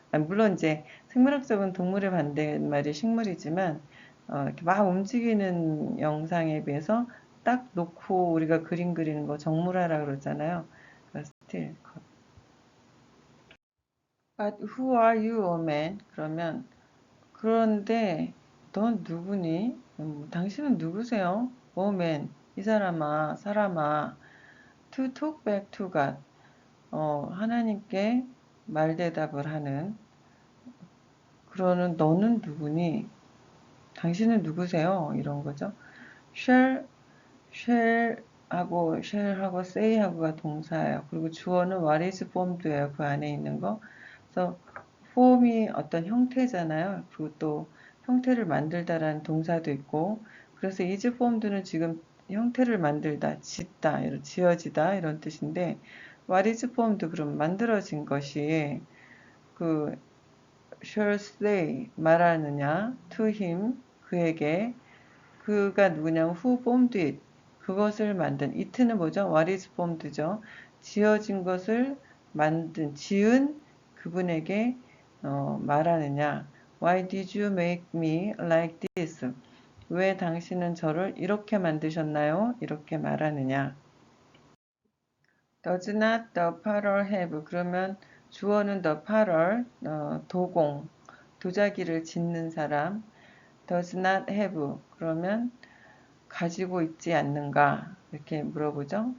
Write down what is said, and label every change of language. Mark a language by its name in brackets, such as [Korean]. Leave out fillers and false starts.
[Korean] 물론 이제 생물학적인 동물의 반대말이 식물이지만 이렇게 막 움직이는 영상에 비해서 딱 놓고 우리가 그림 그리는 거 정물화라 그러잖아요. 스틸 컷. [English] But who are you, O man? [Korean] 그러면 그런데 넌 누구니? 당신은 누구세요? [English] O man, [Korean] 이 사람아, [English] to talk back to God. [Korean] 하나님께 말대답을 하는 그러는 너는 누구니? 당신은 누구세요? 이런 거죠. shall하고 say하고가 동사예요. 그리고 주어는 [English] what is formed [Korean] 예요. 그 안에 있는 거. 그래서 form이 어떤 형태잖아요. 그리고 또 형태를 만들다라는 동사도 있고, 그래서 is formed는 지금 형태를 만들다, 짓다, 지어지다 이런 뜻인데, [English] what is formed [Korean] 그럼 만들어진 것이 그 [English] shall say [Korean] 말하느냐 [English] to him [Korean] 그에게 그가 누구냐면 [English] who formed it [Korean] 그것을 만든 it는 뭐죠? [English] what is formed [Korean] 죠. 지어진 것을 만든 지은 그분에게 말하느냐 [English] why did you make me like this? [Korean] 왜 당신은 저를 이렇게 만드셨나요? 이렇게 말하느냐. [English] Does not the potter have [Korean] 그러면 주어는 [English] the potter [Korean] 도공 도자기를 짓는 사람 [English] does not have [Korean] 그러면 가지고 있지 않는가 이렇게 물어보죠.